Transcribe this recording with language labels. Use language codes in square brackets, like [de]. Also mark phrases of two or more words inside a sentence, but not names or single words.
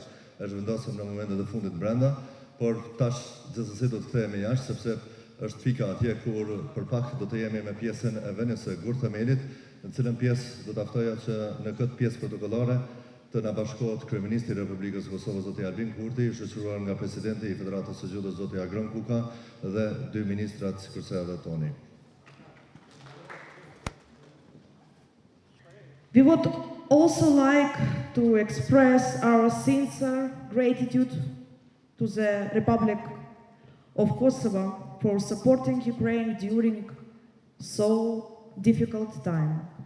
[sq] jashtë, është vendosur në momentet e fundit brenda, por tash gjithsesi do të kthehemi jashtë sepse është pika atje kur për pak do të jemi me pjesën e vënies së gurthemelit, në cilën pjesë do të ftoja që në këtë pjesë protokollore të na bashkohet kryeministri i Republikës së Kosovës zoti Albin Kurti, shoqëruar nga presidenti i Federatës së Gjutës zoti Agron Kuka dhe dy ministrat Kurse dhe Toni. [en] We would also like to express our sincere gratitude to the Republic of Kosovo for supporting Ukraine during so difficult time.